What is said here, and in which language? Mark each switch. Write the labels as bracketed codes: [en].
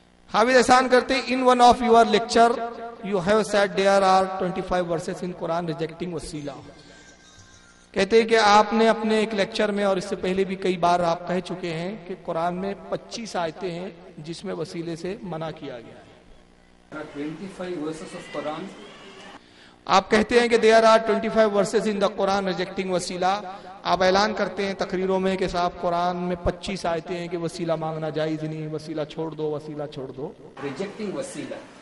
[en] حافظ احسان کرتے in one of your lecture you have said there are 25 verses in Quran rejecting wasila. [ur] کہتے ہیں کہ آپ نے اپنے ایک لیکچر میں اور اس سے پہلے بھی کئی بار آپ کہہ چکے ہیں کہ قرآن میں 25 آیتیں ہیں جس میں وسیلے سے منع کیا گیا ہے. [en] 25 verses of Quran. [ur] آپ کہتے ہیں کہ [en] there are 25 verses in the Quran rejecting [ur] وسیلہ. آپ اعلان کرتے ہیں تقریروں میں کہ صاحب قرآن میں 25 آیتیں ہیں کہ وسیلہ مانگنا جائز نہیں, وسیلہ چھوڑ دو, وسیلہ چھوڑ دو. [en] Rejecting wasila.